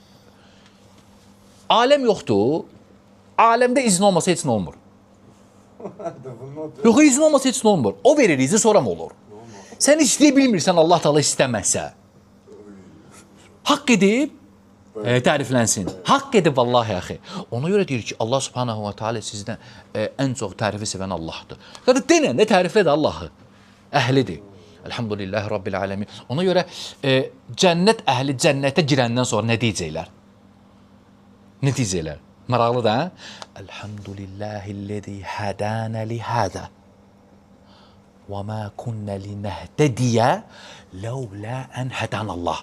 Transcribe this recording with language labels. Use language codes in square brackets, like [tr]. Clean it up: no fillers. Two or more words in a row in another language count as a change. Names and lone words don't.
[az] Aləm yoxdur, aləmdə izin olmasa heç nə olmur. Yox, izin olmasa heç nə olmur. O verir izni, sonra mı olur? Sən istəyə bilmirsən, [ar] الله تعالى [az] istəməzsə. Haqq edib, təriflənsin. Haqq edib, vallahi axı. Ona görə deyir ki, [ar] الله سبحانه وتعالى [az] sizdən ən çox tərifi sevən Allahdır. Qadı denən də təriflədir Allahı. Əhlidir. [ar] الحمد لله رب العالمين. [az] Ona görə cənnət əhli cənnətə girəndən sonra nə deyəcəklər? Nə deyəcəklər? Maraqlı da, [ar] الحمد لله الذي هدانا لهذا وما كنا لنهتدي لولا أن هدانا الله.